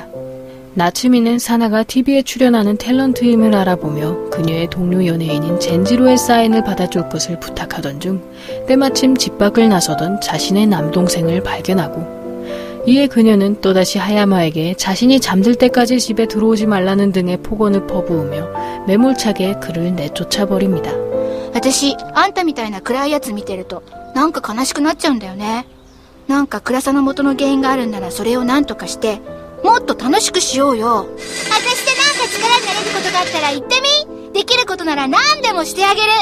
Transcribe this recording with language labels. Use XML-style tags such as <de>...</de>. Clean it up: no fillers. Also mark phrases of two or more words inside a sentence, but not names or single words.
<ko>나츠미는 사나가 TV에 출연하는 탤런트임을 알아보며 그녀의 동료 연예인인 젠지로의 사인을 받아줄 것을 부탁하던 중 때마침 집 밖을 나서던 자신의 남동생을 발견하고 이에 그녀는 또다시 하야마에게 자신이 잠들 때까지 집에 들어오지 말라는 등의 폭언을 퍼부으며 매몰차게 그를 내쫓아버립니다.</ko> <ja>私あんたみたいな暗いやつ見てるとなんか悲しくなっちゃうんだよね。なんか暗さの元の原因があるんならそれを何とかしてもっと楽しくしようよ。私でなんか力になれることがあったら言ってみ。できることなら何でもしてあげる。</ja>